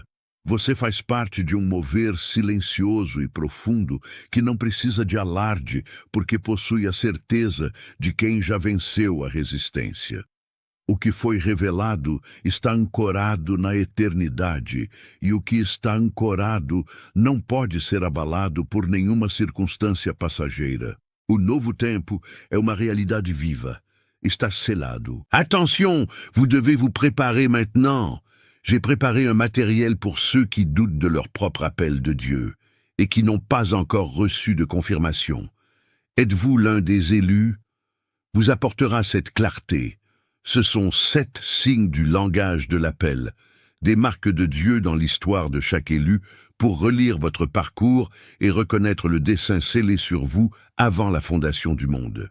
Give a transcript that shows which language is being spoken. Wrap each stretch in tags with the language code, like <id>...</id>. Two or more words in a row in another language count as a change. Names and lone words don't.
<pt>Você faz parte de um mover silencioso e profundo que não precisa de alarde, porque possui a certeza de quem já venceu a resistência. O que foi revelado está ancorado na eternidade, e o que está ancorado não pode ser abalado por nenhuma circunstância passageira. O novo tempo é uma realidade viva. Está selado.</pt> <fr>Attention, vous devez vous préparer maintenant. J'ai préparé un matériel pour ceux qui doutent de leur propre appel de Dieu et qui n'ont pas encore reçu de confirmation. Êtes-vous l'un des élus? Vous apportera cette clarté. Ce sont 7 signes du langage de l'appel, des marques de Dieu dans l'histoire de chaque élu pour relire votre parcours et reconnaître le dessein scellé sur vous avant la fondation du monde.</fr>